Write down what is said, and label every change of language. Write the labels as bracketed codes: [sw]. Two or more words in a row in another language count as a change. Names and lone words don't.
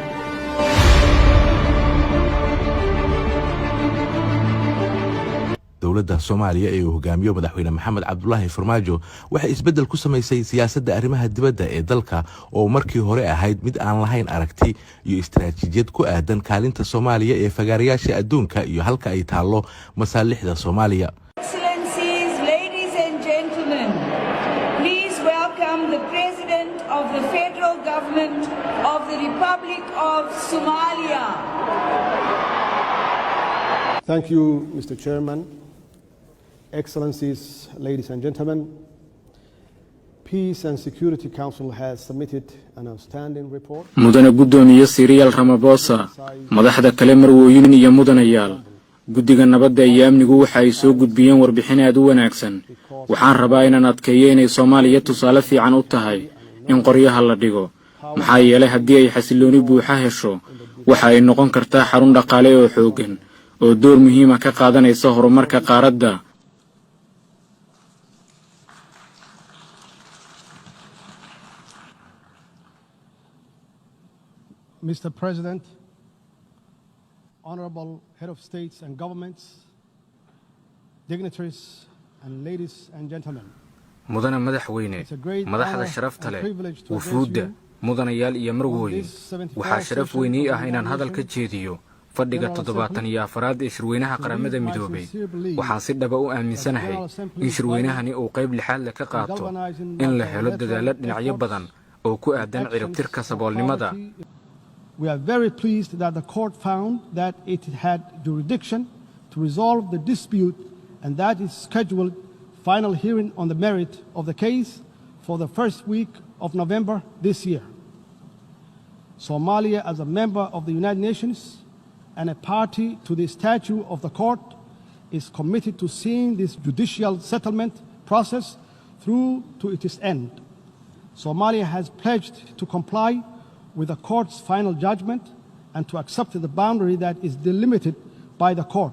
[so] dowladda Soomaaliya ee uu hogaamiyo madaxweyne Maxamed Cabdullaahi Farmaajo waxay isbedel ku samaysay siyaasadda arrimaha dibadda ee dalka oo markii hore ahayd mid aan lahayn aragti iyo istiraatiijiyad ku aadan kaalinta Soomaaliya ee fagaarayaasha adduunka iyo halka ay taalo masaalixda Soomaaliya. [en] Excellencies, ladies and gentlemen, please welcome the President of the Federal Government of the Republic of Somalia. Thank you, Mr. Chairman. Excellencies, ladies and gentlemen, Peace and Security Council has submitted an outstanding report. [so] mudane gudoomiye Cyril Ramaphosa madaxda kale marwooyin iyo mudanayaal guddiga nabadda iyo amnigu waxa ay soo gudbiyeen warbixin aad u wanaagsan waxaan rabaa inaan adkeeyo inay Soomaaliya tusaale fiican u tahay in qoryaha la dhigo maxaa yeelay haddii ay xasilooni buuxa hesho waxa ay noqon kartaa xarun dhaqaale oo xooggan oo door muhiim ah ka qaadanaysa horumarka qaaradda. [en] Mr. President, honorable head of states and governments, dignitaries and ladies and gentlemen. [so] mudane madaxweyne madaxda sharafta leh wufuudda mudanayaal iyo marwooyin waxaa sharaf weyn ii ah inaan hadal ka jeediyo fadhiga 74 ee shirweynaha qaramada midoobay waxaan si dhab ah u aaminsanahay in shirweynahani uu qayb lixaad leh ka qaato in la helo dadaalo dhinacyo badan oo ku aadan ciribtirka saboolnimada. [en] We are very pleased that the court found that it had jurisdiction to resolve the dispute and that is scheduled final hearing on the merit of the case for the first week of November this year. Somalia, as a member of the United Nations and a party to the statute of the court, is committed to seeing this judicial settlement process through to its end. Somalia has pledged to comply with the court's final judgment and to accept the boundary that is delimited by the court.